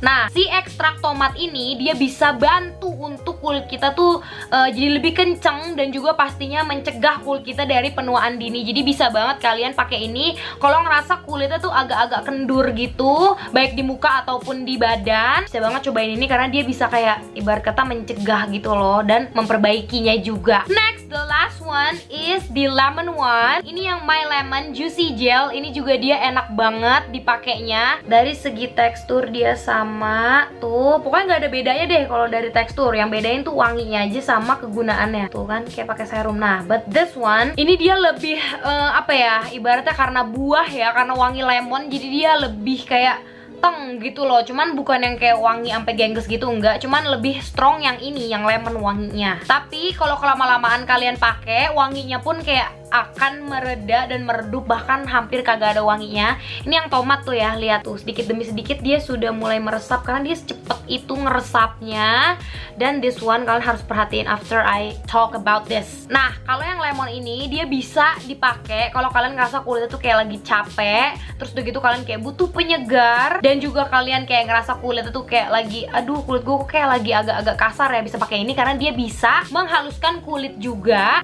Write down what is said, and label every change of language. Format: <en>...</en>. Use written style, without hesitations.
<id>Nah, si ekstrak tomat ini dia bisa bantu untuk kulit kita tuh jadi lebih kenceng, dan juga pastinya mencegah kulit kita dari penuaan dini. Jadi bisa banget kalian pakai ini kalau ngerasa kulitnya tuh agak-agak kendur gitu, baik di muka ataupun di badan. Bisa banget cobain ini karena dia bisa kayak ibarat kata mencegah gitu loh, dan memperbaikinya juga.</id> <en>Next, the last one is the lemon one.</en> <id>Ini yang My Lemon Juicy Gel. Ini juga dia enak banget dipakainya. Dari segi tekstur dia sama. Tuh, pokoknya nggak ada bedanya deh kalau dari tekstur. Yang bedain tuh wanginya aja sama kegunaannya. Tuh kan kayak pakai serum. Nah,</id> <en>but this one</en> <id>ini dia lebih apa ya? Ibaratnya karena buah ya, karena wangi lemon, jadi dia lebih kayak teng gitu loh. Cuman bukan yang kayak wangi sampai gengges gitu, enggak. Cuman lebih strong yang ini, yang lemon wanginya. Tapi kalau kelama-lamaan kalian pakai, wanginya pun kayak akan mereda dan meredup, bahkan hampir kagak ada wanginya. Ini yang tomat tuh ya, lihat tuh sedikit demi sedikit dia sudah mulai meresap karena dia secepat itu ngeresapnya. Dan</id> <en>this one</en> <id>kalian harus perhatiin</id> <en>after I talk about this.</en> <id>Nah, kalau yang lemon ini dia bisa dipakai kalau kalian ngerasa kulitnya tuh kayak lagi capek, terus udah gitu kalian kayak butuh penyegar, dan juga kalian kayak ngerasa kulitnya tuh kayak lagi aduh kulit gue kayak lagi agak-agak kasar ya, bisa pakai ini karena dia bisa menghaluskan kulit juga.</id>